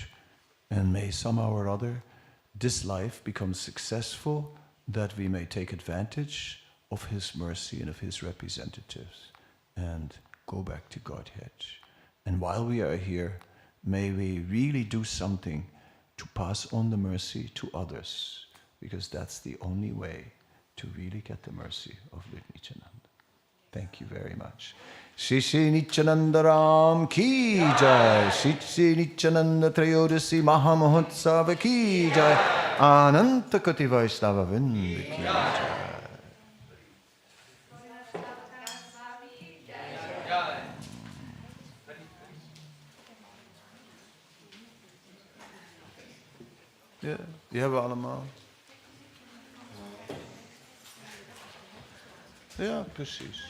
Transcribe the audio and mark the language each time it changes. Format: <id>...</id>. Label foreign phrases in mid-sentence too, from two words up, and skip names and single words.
<en>And may somehow or other this life become successful, that we may take advantage of his mercy and of his representatives and go back to Godhead. And while we are here, may we really do something to pass on the mercy to others, because that's the only way to really get the mercy of Lord Nityananda. Thank you very much.</en> <hi>श्री श्री नित्यानंद राम की जय. श्री श्री नित्यानंद त्रयोदशी महामहोत्सव की जय. अनंत कोटि वैष्णव वृंद की जय.</hi> <nl>Ja, die hebben we allemaal. Ja, precies.</nl>